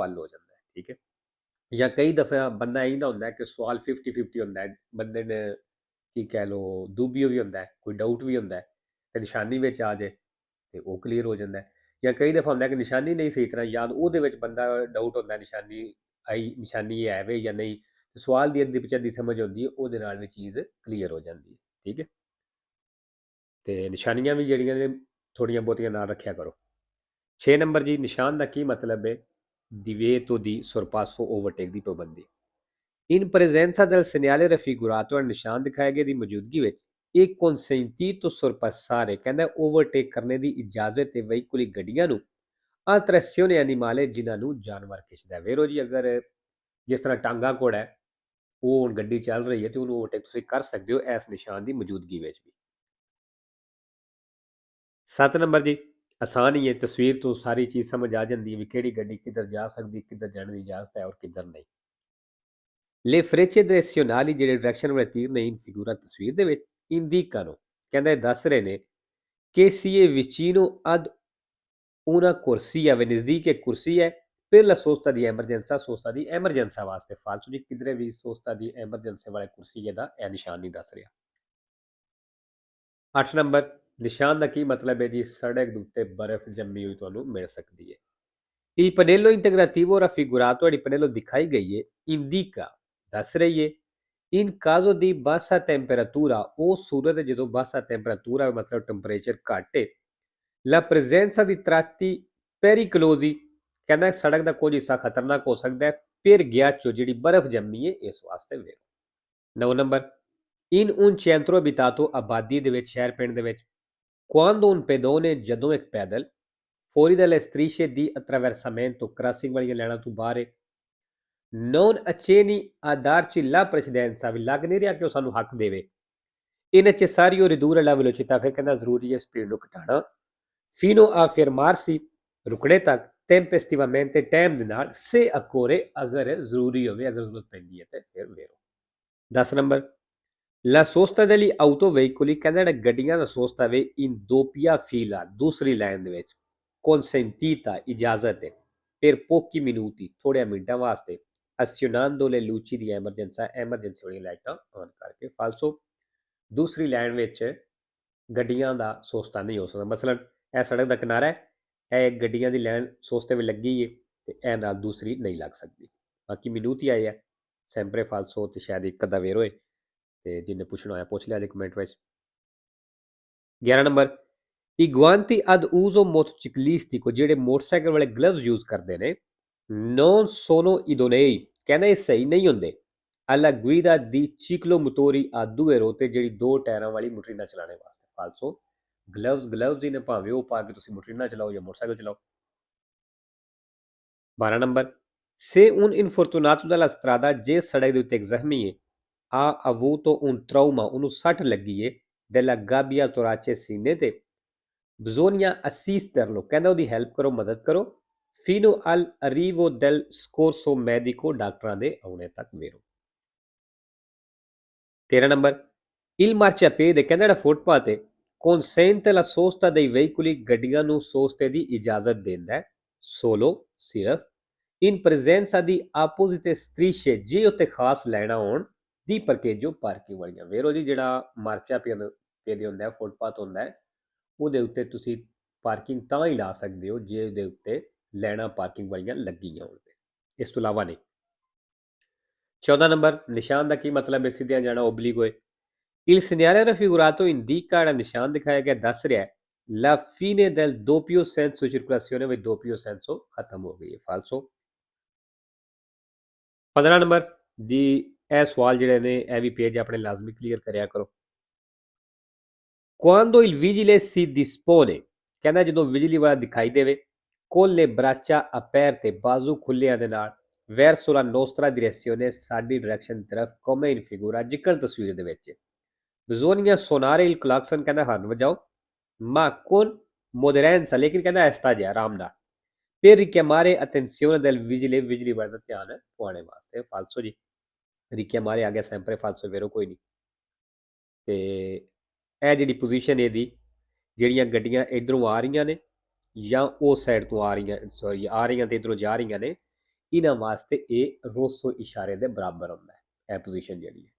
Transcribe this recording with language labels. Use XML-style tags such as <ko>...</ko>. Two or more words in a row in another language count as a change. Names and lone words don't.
<pa>ਹੱਲ ਹੋ ਜਾਂਦਾ ਹੈ ਠੀਕ ਹੈ ਜਾਂ ਕਈ ਦਫਾ ਬੰਦਾ ਇਹਦਾ ਹੁੰਦਾ ਕਿ ਸਵਾਲ 50-50 ਹੁੰਦਾ ਹੈ ਬੰਦੇ ਨੇ ਕੀ ਕਹਿ ਲੋ ਦੂਬੀਓ ਵੀ ਹੁੰਦਾ ਹੈ ਕੋਈ ਡਾਊਟ ਵੀ ਹੁੰਦਾ ਹੈ ਤੇ ਨਿਸ਼ਾਨੀ ਵਿੱਚ ਆ ਜੇ ਤੇ ਉਹ ਕਲੀਅਰ ਹੋ ਜਾਂਦਾ ਹੈ ਜਾਂ ਕਈ ਦਫਾ ਹੁੰਦਾ ਕਿ ਨਿਸ਼ਾਨੀ ਨਹੀਂ ਸਹੀ ਤਰ੍ਹਾਂ ਯਾਦ ਉਹਦੇ ਵਿੱਚ ਬੰਦਾ ਡਾਊਟ ਹੁੰਦਾ ਨਿਸ਼ਾਨੀ ਆਈ ਨਿਸ਼ਾਨੀ ਹੈ ਵੇ ਜਾਂ ਨਹੀਂ ਸਵਾਲ ਦੀ ਅੱਧੀ ਪਿਛੱਧੀ ਸਮਝ ਆਉਂਦੀ ਹੈ ਉਹਦੇ ਨਾਲ ਵੀ ਚੀਜ਼ ਕਲੀਅਰ ਹੋ ਜਾਂਦੀ ਹੈ ਠੀਕ ਹੈ ਤੇ ਨਿਸ਼ਾਨੀਆਂ ਵੀ ਜਿਹੜੀਆਂ ਨੇ ਥੋੜੀਆਂ ਬਹੁਤੀਆਂ ਨਾਲ ਰੱਖਿਆ ਕਰੋ 6 ਨੰਬਰ ਜੀ ਨਿਸ਼ਾਨ ਦਾ ਕੀ ਮਤਲਬ ਹੈ</pa> <it>divieto di sorpasso</it> <pa>overtake ਦੀ ਪਾਬੰਦੀ</pa> <it>in presenza del segnale raffigurato</it> <pa>ਨਿਸ਼ਾਨ ਦਿਖਾਏ ਗਏ ਦੀ ਮੌਜੂਦਗੀ ਵਿੱਚ ਇਹ</pa> <it>consentito sorpassare</it> <pa>ਕਹਿੰਦਾ ਓਵਰਟੇਕ ਕਰਨੇ ਦੀ ਇਜਾਜ਼ਤ ਹੈ ਵਹੀਕੁਲੀ ਗੱਡੀਆਂ ਨੂੰ</pa> <it>attrazione animale</it> <pa>ਜਿਨ੍ਹਾਂ ਨੂੰ ਜਾਨਵਰ ਖਿੱਚਦਾ ਵੇਰੋ ਜੀ ਅਗਰ ਜਿਸ ਤਰ੍ਹਾਂ ਟਾਂਗਾ ਘੋੜਾ ਹੈ ਉਹ ਹੁਣ ਗੱਡੀ ਚੱਲ ਰਹੀ ਹੈ ਤੇ ਉਹਨੂੰ ਓਵਰਟੇਕ ਤੁਸੀਂ ਕਰ ਸਕਦੇ ਹੋ ਇਸ ਨਿਸ਼ਾਨ ਦੀ ਮੌਜੂਦਗੀ ਵਿੱਚ ਵੀ। 7 ਨੰਬਰ ਜੀ, ਆਸਾਨ ਹੀ ਹੈ, ਤਸਵੀਰ ਤੋਂ ਸਾਰੀ ਚੀਜ਼ ਸਮਝ ਆ ਜਾਂਦੀ ਹੈ ਵੀ ਕਿਹੜੀ ਗੱਡੀ ਕਿੱਧਰ ਜਾ ਸਕਦੀ, ਕਿੱਧਰ ਜਾਣ ਦੀ ਇਜਾਜ਼ਤ ਹੈ ਔਰ ਕਿੱਧਰ ਨਹੀਂ।</pa> <it>Le frecce direzionali</it> <pa>ਜਿਹੜੇ ਡਾਇਰੈਕਸ਼ਨ ਵਾਲੇ ਤੀਰ ਨੇ</pa> <it>in figura</it> <pa>ਤਸਵੀਰ ਦੇ ਵਿੱਚ indicano, ਕਹਿੰਦਾ ਇਹ ਦੱਸ ਰਹੇ ਨੇ</pa> <it>che si è vicino ad una corsia,</it> <pa>ਵੀ ਨਜ਼ਦੀਕ ਇੱਕ ਕੁਰਸੀ ਹੈ</pa> <it>per la sosta di emergenza,</it> <pa>sosta ਦੀ ਐਮਰਜੈਂਸਾ ਵਾਸਤੇ। ਫਾਲਤੂ ਜੀ ਕਿਧਰੇ ਵੀ sosta ਦੀ ਐਮਰਜੈਂਸੀ ਵਾਲੇ ਕੁਰਸੀ ਦਾ ਇਹ ਨਿਸ਼ਾਨ ਨਹੀਂ ਦੱਸ ਰਿਹਾ। 8 ਨੰਬਰ, ਨਿਸ਼ਾਨ ਦਾ ਕੀ ਮਤਲਬ ਹੈ ਜੀ? ਸੜਕ ਦੇ ਉੱਤੇ ਬਰਫ਼ ਜੰਮੀ ਹੋਈ ਤੁਹਾਨੂੰ ਮਿਲ ਸਕਦੀ ਹੈ।</pa> <it>Il pannello integrativo raffigurato</it> <pa>ਜਿਹੜੀ ਪਨੇਲੋ ਦਿਖਾਈ ਗਈ ਹੈ</pa> <it>indica,</it> <pa>ਦੱਸ ਰਹੀ ਹੈ</pa> <it>in caso di bassa temperatura,</it> <pa>ਉਹ ਸੂਰਤ ਜਦੋਂ</pa> <it>bassa temperatura</it> <pa>ਮਤਲਬ ਟੈਂਪਰੇਚਰ ਘੱਟ ਹੈ,</pa> <it>la presenza di tratti pericolosi,</it> <pa>ਕਹਿੰਦਾ ਸੜਕ ਦਾ ਕੁਝ ਹਿੱਸਾ ਖਤਰਨਾਕ ਹੋ ਸਕਦਾ ਹੈ</pa> <it>per ghiaccio,</it> <pa>ਜਿਹੜੀ ਬਰਫ਼ ਜੰਮੀ ਹੈ ਇਸ ਵਾਸਤੇ ਵੇਖੋ। 9 ਨੰਬਰ,</pa> <it>in un centro abitato,</it> <pa>ਆਬਾਦੀ ਦੇ ਵਿੱਚ, ਸ਼ਹਿਰ ਪਿੰਡ ਦੇ ਵਿੱਚ,</pa> <it>quando un pedone,</it> <pa>ਜਦੋਂ ਇੱਕ ਪੈਦਲ,</pa> <it>fuori dalle strisce di attraversamento,</it> <pa>ਕ੍ਰਾਸਿੰਗ ਵਾਲੀਆਂ ਲਾਈਨਾਂ ਤੋਂ ਬਾਹਰ ਹੈ,</pa> <it>non accenni a darci la precedenza,</it> <pa>ਵੀ ਲੱਗ ਨਹੀਂ ਰਿਹਾ ਕਿ ਉਹ ਸਾਨੂੰ ਹੱਕ ਦੇਵੇ,</pa> <it>è necessario ridurre la velocità,</it> <pa>ਫਿਰ ਕਹਿੰਦਾ ਜ਼ਰੂਰੀ ਹੈ ਸਪੀਡ ਨੂੰ ਘਟਾਉਣਾ,</pa> <it>fino a fermarsi,</it> <pa>ਰੁਕਣੇ ਤੱਕ, tempestivamente, ਟਾਈਮ ਦੇ ਨਾਲ,</pa> <it>se occorre,</it> <pa>ਅਗਰ ਜ਼ਰੂਰੀ ਹੋਵੇ, ਅਗਰ ਜ਼ਰੂਰਤ ਪੈਂਦੀ ਹੈ ਤੇ ਫਿਰ ਵੇਰੋ। 10 ਨੰਬਰ,</pa> <it>la sosta degli autoveicoli,</it> <pa>ਕਹਿੰਦਾ ਜਿਹੜਾ ਗੱਡੀਆਂ ਦਾ ਸੋਸਤਾ ਵੇ</pa> <it>in doppia fila,</it> <pa>ਦੂਸਰੀ ਲਾਈਨ ਦੇ ਵਿੱਚ, consentita, ਇਜਾਜ਼ਤ ਹੈ,</pa> <it>per pochi minuti,</it> <pa>ਥੋੜ੍ਹੇ ਮਿੰਟਾਂ ਵਾਸਤੇ,</pa> <it>azionando le luci di emergenza,</it> <pa>ਐਮਰਜੈਂਸੀ ਵਾਲੀਆਂ ਲਾਈਟਾਂ ਔਨ ਕਰਕੇ। ਫਾਲਸੋ ਦੂਸਰੀ ਲਾਈਨ ਵਿੱਚ ਗੱਡੀਆਂ ਦਾ ਸੋਸਤਾ ਨਹੀਂ ਹੋ ਸਕਦਾ। ਮਸਲਨ ਇਹ ਸੜਕ ਦਾ ਕਿਨਾਰਾ ਹੈ, ਇਹ ਗੱਡੀਆਂ ਦੀ ਲਾਈਨ ਸੋਸਤੇ ਵਿੱਚ ਲੱਗੀ ਹੈ ਤੇ ਇਹ ਨਾਲ ਦੂਸਰੀ ਨਹੀਂ ਲੱਗ ਸਕਦੀ। ਬਾਕੀ ਮਿਨੂਤੀ ਆਏ ਹੈ</pa> <it>sempre falso</it> <pa>ਤੇ ਸ਼ਾਇਦ ਇੱਕ ਅੱਧਾ ਵੇਰ ਹੋਏ, ਤੇ ਜਿਹਨੇ ਪੁੱਛਣਾ ਹੋਇਆ ਪੁੱਛ ਲਿਆ ਜੀ ਕਮੈਂਟ ਵਿੱਚ। 11 ਨੰਬਰ,</pa> <it>i guanti ad uso motociclistico,</it> <pa>ਜਿਹੜੇ ਮੋਟਰਸਾਈਕਲ ਵਾਲੇ ਗਲਵਜ਼ ਯੂਜ਼ ਕਰਦੇ ਨੇ,</pa> <it>non sono idonei,</it> <pa>ਕਹਿੰਦਾ ਇਹ ਸਹੀ ਨਹੀਂ ਹੁੰਦੇ,</pa> <it>alla guida di ciclomotori a due ruote,</it> <pa>ਜਿਹੜੀ ਦੋ ਟਾਇਰਾਂ ਵਾਲੀ ਮੋਟਰੀਨਾ ਚਲਾਉਣ ਵਾਸਤੇ। ਫਾਲਸੋ ਗਲਵਜ਼ ਹੀ ਨੇ, ਭਾਵੇਂ ਉਹ ਪਾ ਕੇ ਤੁਸੀਂ ਮੋਟਰੀਨਾ ਚਲਾਓ ਜਾਂ ਮੋਟਰਸਾਈਕਲ ਚਲਾਓ। 12 ਨੰਬਰ,</pa> <it>se un infortunato dalla strada,</it> <pa>ਜੇ ਸੜਕ ਦੇ ਉੱਤੇ ਇੱਕ ਜ਼ਖਮੀ ਹੈ,</pa> <it>ha avuto un trauma,</it> <pa>ਉਹਨੂੰ ਸੱਟ ਲੱਗੀ ਹੈ,</pa> <it>della gabbia torace,</it> <pa>ਸੀਨੇ ਤੇ,</pa> <it>bisogna assisterlo,</it> <pa>ਕਹਿੰਦਾ ਉਹਦੀ ਹੈਲਪ ਕਰੋ, ਮਦਦ ਕਰੋ,</pa> <it>fino all'arrivo del soccorso medico,</it> <pa>ਡਾਕਟਰਾਂ ਦੇ ਆਉਣੇ ਤੱਕ ਵੇਰੋ। 13 ਨੰਬਰ,</pa> <it>il marciapiede,</it> <pa>ਕਹਿੰਦਾ ਜਿਹੜਾ ਫੁੱਟਪਾਥ ਹੈ,</pa> <it>consente la sosta dei veicoli,</it> <pa>ਗੱਡੀਆਂ ਨੂੰ ਸੋਸਤੇ ਦੀ ਇਜਾਜ਼ਤ ਦਿੰਦਾ ਹੈ,</pa> <it>solo, ਸਿਰਫ, in presenza di apposite strisce,</it> <pa>ਜੇ ਉੱਤੇ ਖਾਸ ਲਾਈਨਾਂ ਹੋਣ, ਦੀ parcheggio, ਪਾਰਕਿੰਗ ਵਾਲੀਆਂ। ਵੇਰੋ ਜੀ ਜਿਹੜਾ ਮਾਰਚਾਪੀede ਹੁੰਦਾ ਹੈ, ਫੁੱਟਪਾਥ ਹੁੰਦਾ ਹੈ, ਉਹਦੇ ਉੱਤੇ ਤੁਸੀਂ ਪਾਰਕਿੰਗ ਤਾਂ ਹੀ ਲਾ ਸਕਦੇ ਹੋ ਜੇ ਉਹਦੇ ਉੱਤੇ ਲਾਈਨਾਂ ਪਾਰਕਿੰਗ ਵਾਲੀਆਂ ਲੱਗੀਆਂ ਹੋਣ, ਇਸ ਤੋਂ ਇਲਾਵਾ ਨਹੀਂ। 14 ਨੰਬਰ, ਨਿਸ਼ਾਨ ਦਾ ਕੀ ਮਤਲਬ ਹੈ? ਸਿੱਧਿਆਂ ਜਾਣਾ, ਓਬਲੀਗੋ।</pa> <it>il segnale raffigurato indica,</it> <pa>ਜਿਹੜਾ ਨਿਸ਼ਾਨ ਦਿਖਾਇਆ ਗਿਆ ਦੱਸ ਰਿਹਾ ਹੈ</pa> <it>la fine del doppio senso circolazione,</it> <pa>ਵਿੱਚ</pa> <it>doppio senso</it> <pa>ਖਤਮ ਹੋ ਗਈ ਹੈ। ਫਾਲਸੋ। 15 ਨੰਬਰ ਜੀ, ਇਹ ਸਵਾਲ ਜਿਹੜੇ ਨੇ ਇਹ ਵੀ ਪੇਜ ਆਪਣੇ ਲਾਜ਼ਮੀ ਕਲੀਅਰ ਕਰਿਆ ਕਰੋ।</pa> <it>quando il vigile si dispone,</it> <pa>ਕਹਿੰਦਾ ਜਦੋਂ ਬਿਜਲੀ ਵਾਲਾ ਦਿਖਾਈ ਦੇਵੇ,</pa> <it>con le braccia aperte,</it> <pa>ਬਾਜ਼ੂ ਖੁੱਲਿਆਂ ਦੇ ਨਾਲ,</pa> <it>verso la nostra direzione,</it> <pa>ਸਾਡੀ ਡਾਇਰੈਕਸ਼ਨ ਤਰਫ,</pa> <it>come in figura,</it> <pa>ਜਿਕਣ ਤਸਵੀਰ ਦੇ ਵਿੱਚ,</pa> <it>bisogna suonare il clacson,</it> <pa>ਕਹਿੰਦਾ ਹਰਨ ਵਜਾਓ,</pa> <it>ma con moderanza,</it> <pa>ਲੇਕਿਨ ਕਹਿੰਦਾ ਆਹਿਸਤਾ ਜਿਹਾ, ਆਰਾਮ ਨਾਲ,</pa> <it>per richiamare attenzione del vigile,</it> <pa>ਬਿਜਲੀ ਵਾਲੇ ਦਾ ਧਿਆਨ ਪਵਾਉਣੇ ਵਾਸਤੇ। ਫਾਲਸੋ ਜੀ, richiamare ਆ ਗਿਆ</pa> <it>sempre falso,</it> <pa>ਵੇਰੋ ਕੋਈ ਨਹੀਂ। ਤੇ ਇਹ ਜਿਹੜੀ ਪੋਜੀਸ਼ਨ ਇਹਦੀ, ਜਿਹੜੀਆਂ ਗੱਡੀਆਂ ਇੱਧਰੋਂ ਆ ਰਹੀਆਂ ਨੇ ਜਾਂ ਉਸ ਸਾਈਡ ਤੋਂ ਆ ਰਹੀਆਂ ਤੇ ਇੱਧਰੋਂ ਜਾ ਰਹੀਆਂ ਨੇ, ਇਹਨਾਂ ਵਾਸਤੇ ਇਹ ਰੋਸੋ ਇਸ਼ਾਰੇ ਦੇ ਬਰਾਬਰ ਹੁੰਦਾ ਹੈ ਇਹ ਪੋਜੀਸ਼ਨ ਜਿਹੜੀ ਹੈ।</pa>